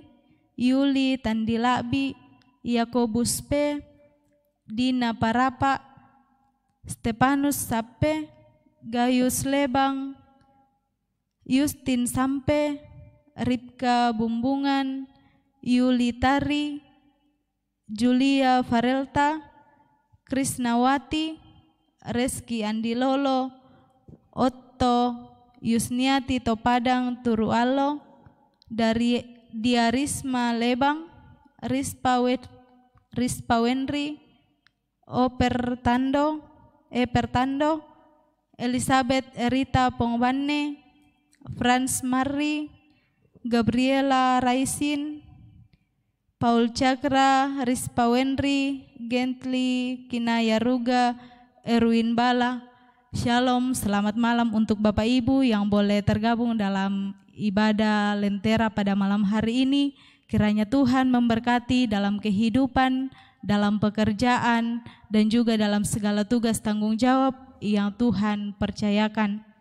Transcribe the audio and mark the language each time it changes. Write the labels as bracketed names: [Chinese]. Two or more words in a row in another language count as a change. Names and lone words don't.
[Indonesian] Yuli Tandilabi, Yakobus P, Dina Parapa, Stepanus Sape, Gayus Lebang, Justin Sampe, Ripka Bumbungan, Yuli Tari, Julia Farelta, Krisnawati, Reski Andilolo, Otto Yusniati Topadang Turualo, dari Diarisma Lebang, Rispa Wenri, Pertando, Elizabeth Erita Pongbanne, Franz Marri, Gabriela Raisin, Paul Cakra, Rispa Wenri, Gently Kinayaruga, Erwin Bala. Shalom, selamat malam untuk Bapak Ibu yang boleh tergabung dalam ibadah Lentera pada malam hari ini. Kiranya Tuhan memberkati dalam kehidupan, dalam pekerjaan, dan juga dalam segala tugas tanggung jawab yang Tuhan percayakan.